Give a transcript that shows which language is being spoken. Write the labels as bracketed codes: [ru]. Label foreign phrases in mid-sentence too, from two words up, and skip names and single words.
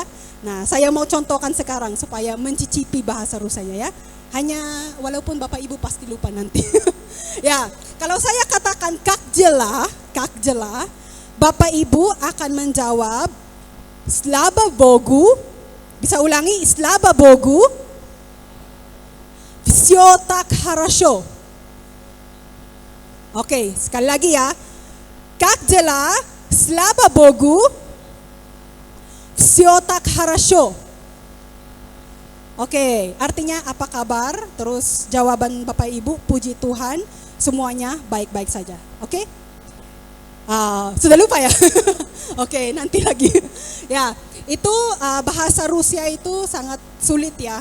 [id] Nah, saya mau contohkan sekarang supaya mencicipi bahasa Rusianya ya. Hanya walaupun Bapak Ibu pasti lupa nanti. Ya, kalau saya katakan [ru] как дела, [id] Bapak Ibu akan menjawab [ru] Слава Богу. [id] Bisa ulangi, [ru] Слава Богу. Всё так хорошо. [id] Oke, sekali lagi ya. [ru] Как дела? Слава Богу. Всё так хорошо. [id] Oke, artinya apa kabar? Terus jawaban Bapak Ibu, puji Tuhan, semuanya baik-baik saja. Oke? Sudah lupa ya? Oke, nanti lagi. Ya, itu bahasa Rusia itu sangat sulit ya.